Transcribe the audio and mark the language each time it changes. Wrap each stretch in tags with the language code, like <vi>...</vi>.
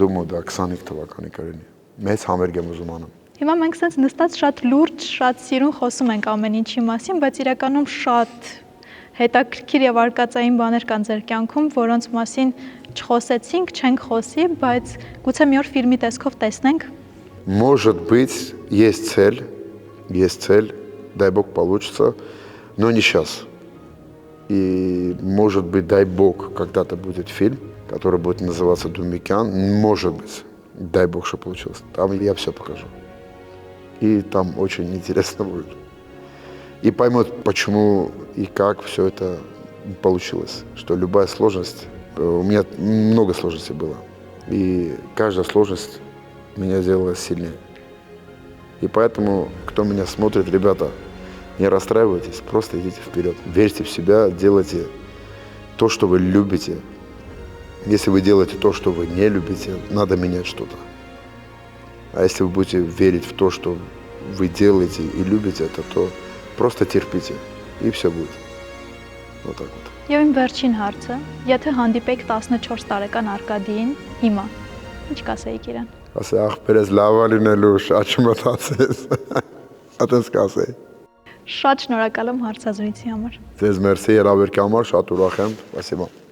<hy>Դու դա 25 թվականի կլինի։ Մեծ համերգ եմ ուզում անում։ Հիմա մենք sense նստած շատ լուրջ, շատ սիրուն խոսում ենք ամեն ինչի մասին, բայց իրականում շատ հետաքրքիր եւ արկածային բաներ կան ձեր կյանքում, որոնց մասին չխոսեցինք, չենք խոսի, բայց գուցե մի օր ֆիլմի տեսքով տեսնենք։</hy> <ru>Может быть, есть цель, дай Бог получится, но не сейчас. И может быть, дай Бог, когда-то будет фильм, который будет называться «Думикян». Может быть, дай Бог, что получилось. Там я все покажу. И там очень интересно будет. И поймут, почему и как все это получилось. Что любая сложность, у меня много сложностей было. И каждая сложность меня сделала сильнее. И поэтому, кто меня смотрит, ребята, Не расстраивайтесь, просто идите вперед. Верьте в себя, делайте то, что вы любите. Если вы делаете то, что вы не любите, надо менять что-то. А если вы будете верить в то, что вы делаете и любите это, то просто терпите, и все будет. Вот так вот.</ru> <hy>Եվ իմ վերջին հարցը, եթե հանդիպեք 14 տարեկան Արկադիին հիմա, ինչ կասեիք իրան։ Ասե աղբերես լավ լինելու շատ չմտածես։ Ատես կասեի։ Շատ շնորհակալ եմ հարցազրույցի համար։ Ձեզ մերսի հրավերքի համար, շատ ուրախ եմ։ Спасибо։</hy>